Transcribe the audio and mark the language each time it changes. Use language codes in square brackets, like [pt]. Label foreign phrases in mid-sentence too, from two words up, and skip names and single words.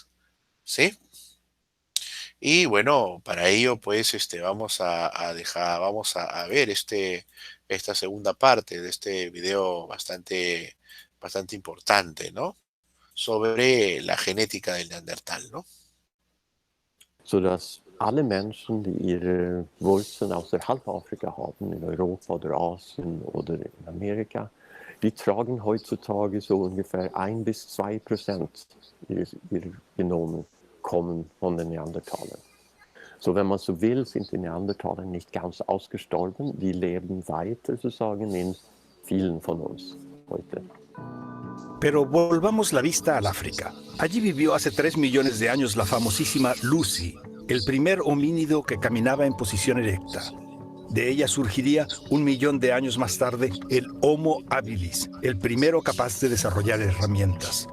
[es] ¿Sí? Y bueno, para ello, pues, vamos a ver esta segunda parte de este video bastante importante, ¿no? Sobre la genética del Neandertal, ¿no? [de] Sodass alle Menschen, die ihre Wurzeln außerhalb Afrika haben, in Europa oder Asien oder in Amerika, die tragen heutzutage so ungefähr 1 bis 2% ihrer Genome kommen von den Neandertalern. So, wenn man so will, sind die Neandertaler nicht ganz ausgestorben. Die leben weiter, sozusagen, in vielen von uns heute. [es] Pero volvamos la vista al África. Allí vivió hace 3 millones de años la famosísima Lucy, el primer homínido que caminaba en posición erecta. De ella surgiría 1 millón de años más tarde el Homo habilis, el primero capaz de desarrollar herramientas.